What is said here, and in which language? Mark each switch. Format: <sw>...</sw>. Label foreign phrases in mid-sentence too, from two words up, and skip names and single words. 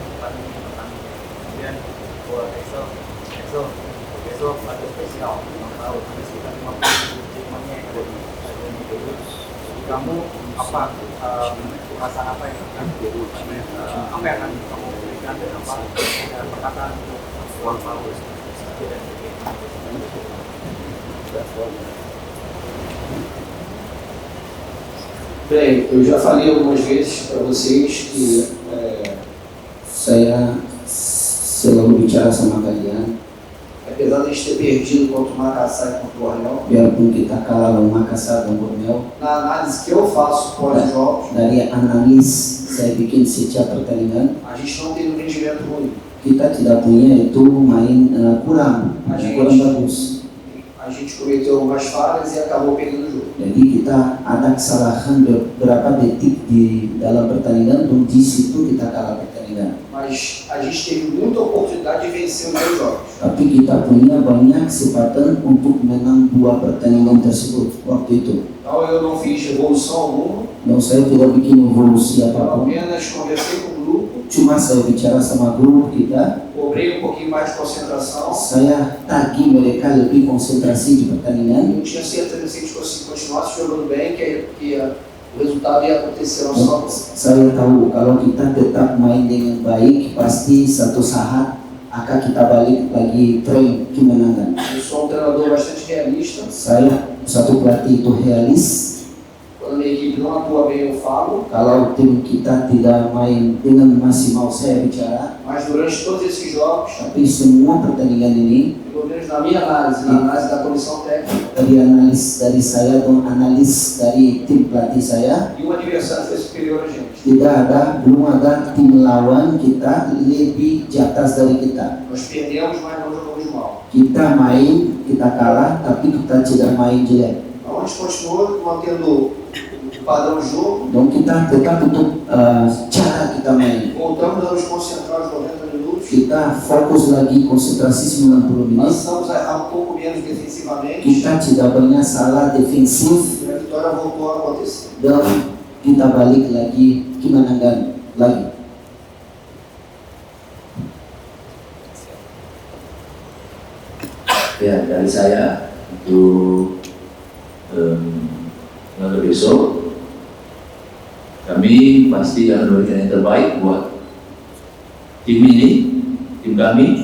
<id>Kemudian buat Excel besok ada spesial ulang tahun, ada sekitar 50 temannya yang ada di stadion itu. Kamu apa perasaan apa yang akan kamu berikan dan apa perkataan untuk ulang tahun dan</id> <pt>Bem, eu já falei algumas vezes para vocês que</pt> <id>Saya selalu bicara sama kalian,</id> <pt>apesar de a gente ter perdido contra o Makassar e contra o Borneo,</pt> <id>biarpun kita kalah lawan Makassar dan Borneo,</id> <pt>na análise que eu faço pós-jogos,</pt> <id>dari analis saya bikin setiap pertandingan,</id> <pt>a gente não tem um rendimento ruim.</pt> <id>kita tidak punya itu main kurang bagus.</id> <pt>A gente cometeu algumas falhas e acabou perdendo o jogo.</pt> <id>Jadi kita ada kesalahan beberapa detik di dalam pertandingan dan di situ kita kalah pertandingan.</id> <pt>Mas a gente teve muita oportunidade de vencer os dois jogos.</pt> <id>Tapi kita punya banyak kesempatan untuk menang 2 pertandingan tersebut waktu itu.</id> <pt>Então eu não fiz revolução alguma,</pt> <id>Dan saya tidak bikin evolusi</id> <pt>eu</pt> <id>apapun.</id> <pt>apenas conversei com o grupo,</pt> <id>Cuma saya bicara sama grup kita,</id> <pt>cobrei um pouquinho mais de concentração.</pt> <id>saya tagih mereka lebih konsentrasi di pertandingan.</id> <pt>Eu tinha certeza que se a gente continuasse jogando bem, que o resultado ia acontecer não só.</pt> <id>Saya tahu kalau kita tetap main dengan baik, pasti satu saat akan kita balik lagi train kemenangan.</id> <pt>Eu sou um treinador bastante realista.</pt> <id>Saya satu pelatih itu realis.</id> <pt>Quando a minha equipe não atua bem, eu falo.</pt> <id>Kalau tim kita tidak main dengan maksimal, saya bicara.</id> <pt>Mas durante todos esses jogos,</pt> <id>Tapi semua pertandingan ini,</id> <pt>pelo menos na minha análise, na análise da comissão técnica,</pt> <id>dari analis dari saya dan analis dari tim pelatih saya,</id> <pt>e o adversário foi superior a gente.</pt> <id>belum ada tim lawan kita lebih di atas dari kita.</id> <pt>Nós perdemos, mas não jogamos mal.</pt> <id>Kita main, kita kalah, tapi kita tidak main jelek.</id> <pt>Então a gente continua mantendo o padrão de jogo,</pt> <id>Dan kita tetap untuk cara kita main.</id> <pt>voltamos a nos concentrar os 90 minutos,</pt> <id>Kita fokus lagi konsentrasi 90 menit.</id> <pt>passamos a errar um pouco menos defensivamente,</pt> <id>Kita tidak banyak salah defensif</id> <pt>e a vitória voltou a acontecer.</pt> <id>dan kita balik lagi kemenangan lagi. Ya, dari saya untuk laga besok, kami pasti akan memberikan yang terbaik buat tim ini, tim kami.</id>